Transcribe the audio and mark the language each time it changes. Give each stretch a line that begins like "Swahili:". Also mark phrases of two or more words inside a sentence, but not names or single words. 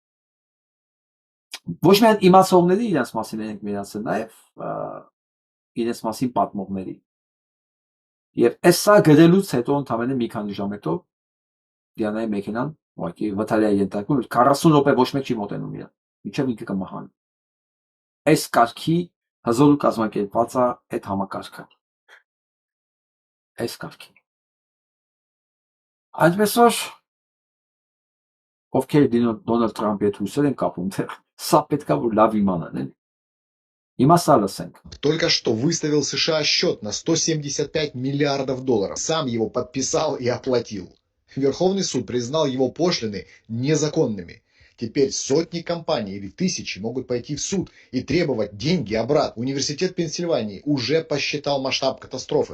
Armenian: Ոչ միայն իմացողների իրենց մասին ենք միացել, նաև իրենց մասին պատմողների։ Եվ այս սա գրելուց հետո ընդամենը մի քանի ժամ հետո Դիանայի մեքենան ուղղակի վթարի է ենթարկվում, 40 րոպե ոչ մեկ չի մոտենում իրան, մինչև ինքը կմահանի։ Այս կարգի հզոր կազմակերպված է այդ համակարգը։ Այս կարգի։ Այդպես որ ովքեր Դոնալդ Թրամփի հետ հույսեր են կապում, սա պետք է որ լավ իմանան, էլի։ Հիմա սա լսենք։
Russian: Только что выставил США счет на 175 миллиардов долларов. Сам его подписал и оплатил. Верховный суд признал его пошлины незаконными. Теперь сотни компаний или тысячи могут пойти в суд и требовать деньги обратно. Университет Пенсильвании уже посчитал масштаб катастрофы.